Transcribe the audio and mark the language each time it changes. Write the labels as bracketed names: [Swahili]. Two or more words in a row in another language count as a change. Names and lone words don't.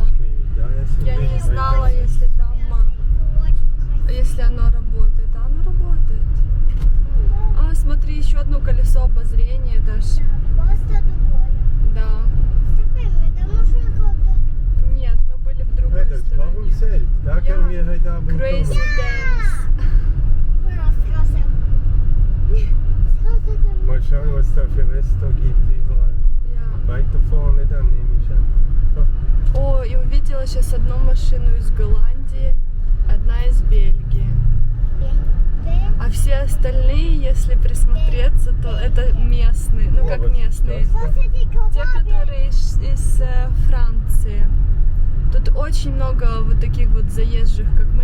[Russian] Я не знала, если там, если оно работает. А оно работает. Смотри, еще одно колесо обозрения, Даша. Просто другое. Да. Нет, мы были в другой стороне. [English] Crazy Dance. [German] Mal schauen, was da für Resto gibt überall. Ja. Weiter vorne dann nehme ich an. [Russian] О, и увидела сейчас одну машину из Голландии, одна из Бельгии. А все остальные, если присмотреться, то это местные, ну как местные. Те, которые из Франции. Тут очень много вот таких вот заезжих, как мы.